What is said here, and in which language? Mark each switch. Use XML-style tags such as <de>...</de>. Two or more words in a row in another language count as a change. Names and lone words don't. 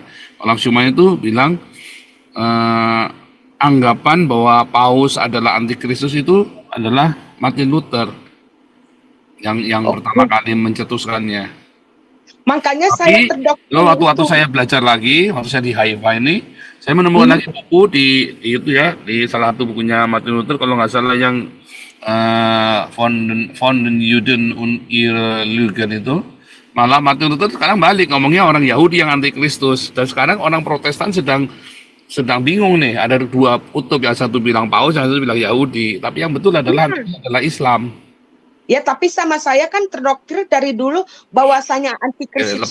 <id>Olaf Schumann itu bilang anggapan bahwa Paus adalah antikristus itu adalah Martin Luther yang pertama kali mencetuskannya. Makanya saya terdoktrin. Waktu saya belajar lagi, waktu saya di Haifa ini, saya menemukan lagi buku di salah satu bukunya Martin Luther, kalau nggak salah yang von den Juden und ihre Lügen itu. Malah Martin Luther sekarang balik ngomongnya orang Yahudi yang antikristus, dan sekarang orang Protestan sedang bingung nih, ada dua kutub, yang satu bilang Paus, yang satu bilang Yahudi, tapi yang betul adalah Islam. Ya, tapi sama saya kan terdoktrin dari dulu bahwasanya antikristus.</id>